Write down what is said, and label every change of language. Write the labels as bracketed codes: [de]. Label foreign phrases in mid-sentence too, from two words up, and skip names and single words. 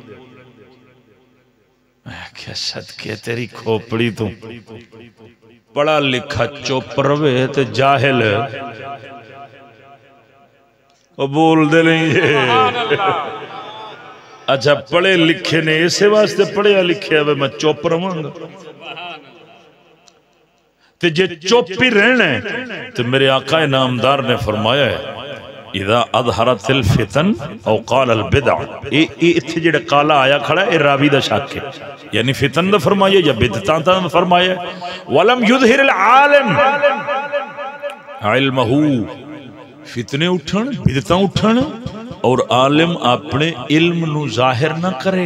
[pa] मैं क्या सदके तेरी खोपड़ी तू, पढ़ा लिखा चुप रवे ते जाहिल वो बोल दे नहीं। اچھا پڑھے لکھے نے ایسے واسطے پڑھیا لکھے وے میں چپ رواں گا، تے جے چپ ہی رہنا اے تو میرے آقا نامدار نے فرمایا اے [ar] إذا ظهرت الفتن أو قال البدع, [pa] ایتھے جیہڑا کالا آیا کھڑا اے راوی دا شک اے، یعنی فتن دا فرمایا یا بدعتاں دا فرمایا. [ar] ولم يظهر العالم علمه, [pa] فتنے اٹھن بدعتاں اٹھن اور عالم اپنے علم نوں ظاہر نہ کرے.